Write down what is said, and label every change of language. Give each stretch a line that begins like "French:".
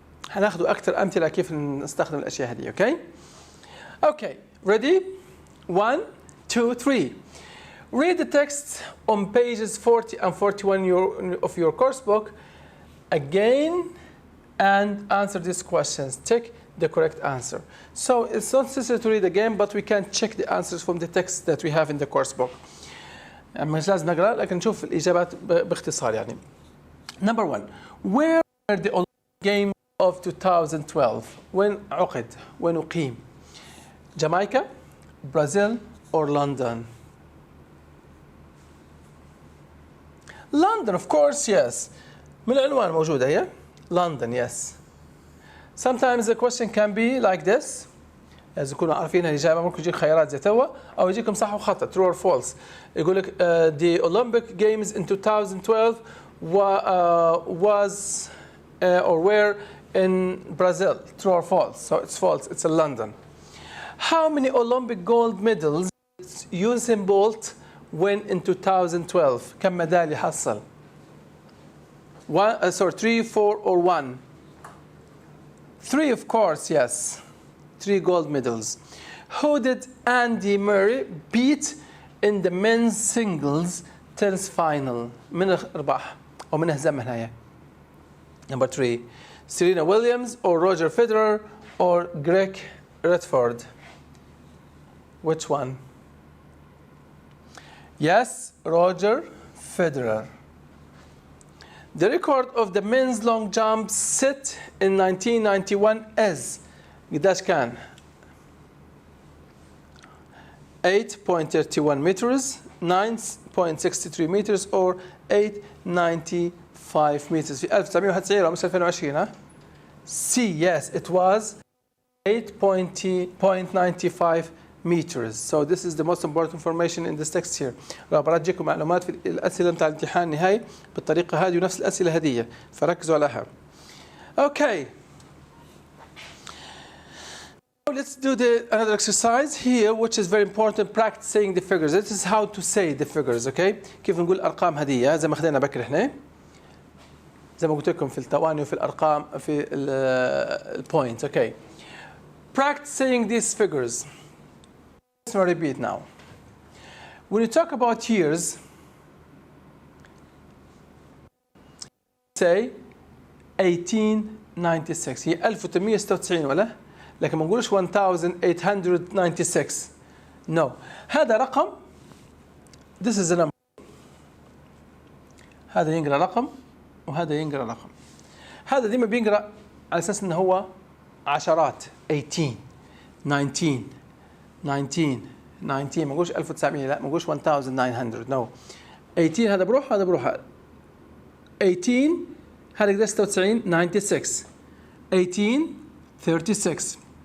Arabic: هناخذ أكثر أمثلة كيف نستخدم الأشياء هذه.
English: Okay? Okay. Ready? 1 2 3. Read the text on pages 40 and 41 of your course book again and answer these questions. Check the correct answer. So it's not necessary to read again, but we can check the answers from the text that we have in the course book. مش لازم نقرأ لكن نشوف الإجابات باختصار يعني. Number 1. Where were the Olympic Games of 2012?
Arabic: وين عقد؟ وين أقيم؟ Jamaica, Brazil, or London?
English: London, of course, yes.
Arabic: من العنوان موجودة هي.
English: London, yes. Sometimes the question can be like this.
Arabic: لازم تكونوا عارفين الإجابة. ممكن يجيك خيارات زي توا أو يجيكم صح وخطأ
English: true or false.
Arabic: يقول لك
English: the Olympic Games in 2012 was or were in Brazil. True or false? So it's false. It's in London. How many Olympic gold medals did Usain Bolt win in 2012?
Arabic: كم ميدالية حصل؟ 3, 4, or 1?
English: 3, of course, yes. 3 gold medals. Who did Andy Murray beat in the men's singles tennis final?
Arabic: من ربح أو من هزم هنايا. Number 3.
English: Serena Williams or Roger Federer or Greg Redford? Which one? Yes, Roger Federer. The record of the men's long jump set in 1991 is
Arabic: قداش كان؟
English: 8.31 meters, 9.63 meters or 8.95 meters
Arabic: في 1991 أو مش 2020 ها؟
English: C, yes, it was 8.95 meters. So this is the most important information in this text here.
Arabic: برجيكم معلومات في الأسئلة متاع الامتحان النهائي بالطريقة هذه ونفس الأسئلة هدية فركزوا عليها.
English: Okay. Let's do another exercise here which is very important, practicing the figures. This is how to say the figures, okay?
Arabic: كيف نقول أرقام هدية زي ما خدينا بكر احنا. زي ما قلت لكم في التواني وفي الأرقام في البوينت, okay?
English: Practicing these figures. Let's repeat now. When you talk about years, say 1896.
Arabic: هي 1896 ولا؟ لكن ما نقولش 1896.
English: No.
Arabic: هذا رقم.
English: This is a number.
Arabic: هذا ينقرأ رقم وهذا ينقرأ رقم. هذا ديما بينقرأ على أساس إنه هو عشرات. 18 19 19 19 ما نقولش 1900 لا ما نقولش 1900 no 18 هذا بروح هذا بروح 18 هذا قديش 96 96 18 36